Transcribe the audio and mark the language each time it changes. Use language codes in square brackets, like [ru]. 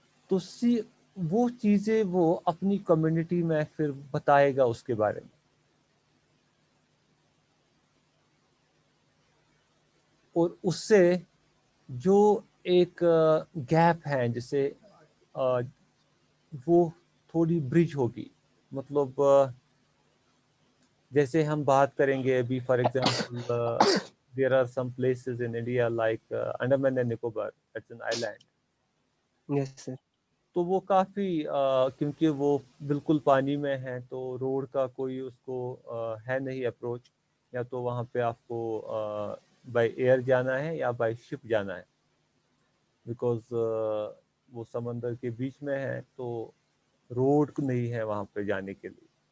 [ur] تو وہ چیزیں وہ اپنی کمیونٹی میں پھر بتائے گا اس کے بارے میں. اور اس سے جو ایک گیپ ہے، جسے وہ تھوڑی برج ہوگی. مطلب جیسے ہم بات کریں گے ابھی for example [en] there are some places in India like Andaman and Nicobar, that's an island. Yes, sir. [ur] تو وہ کافی کیونکہ وہ بالکل پانی میں ہے، تو روڈ کا کوئی اس کو ہے نہیں اپروچ، یا تو وہاں پہ آپ کو بائی ایئر جانا ہے یا بائی شپ جانا ہے، بیکاز وہ سمندر کے بیچ میں ہے، تو روڈ نہیں ہے وہاں پہ جانے کے لیے.